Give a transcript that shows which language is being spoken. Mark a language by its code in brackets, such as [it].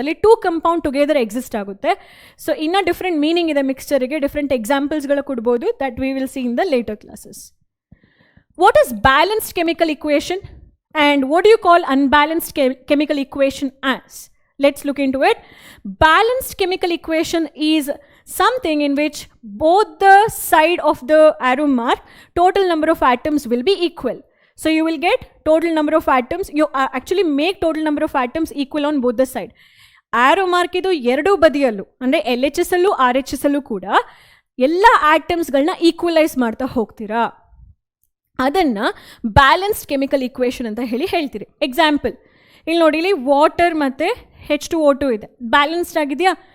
[kn] ಅಲ್ಲಿ 2 compound together exist ಆಗುತ್ತೆ. So ಇನ್ನೂ ಡಿಫ್ರೆಂಟ್ ಮೀನಿಂಗ್ ಇದೆ ಮಿಕ್ಸ್ಚರಿಗೆ. ಡಿಫ್ರೆಂಟ್ ಎಕ್ಸಾಂಪಲ್ಸ್ಗಳು ಕೊಡ್ಬೋದು. [en] That we will see in the later classes. What is balanced chemical equation and what you call unbalanced chemical equation as? Let's look into it. Balanced chemical equation is something in which both the side of the arrow mark total number of atoms will be equal. So you will get total number of atoms. You actually make total number of atoms equal on both the side. [kn] Arrow mark ಇದು ಎರಡೂ ಬದಿಯಲ್ಲೂ ಅಂದರೆ LHS ಅಲ್ಲೂ RHS ಅಲ್ಲೂ ಕೂಡ ಎಲ್ಲ ಆಟಮ್ಸ್ಗಳನ್ನ equalise ಮಾಡ್ತಾ ಹೋಗ್ತೀರಾ. ಅದನ್ನು ಬ್ಯಾಲೆನ್ಸ್ಡ್ ಕೆಮಿಕಲ್ ಇಕ್ವೇಷನ್ ಅಂತ ಹೇಳ್ತೀರಿ. ಎಕ್ಸಾಂಪಲ್ ಇಲ್ಲಿ ನೋಡಿ, ಇಲ್ಲಿ ವಾಟರ್ ಮತ್ತು H2O2 ಇದೆ, ಬ್ಯಾಲೆನ್ಸ್ಡ್ ಆಗಿದೆಯಾ?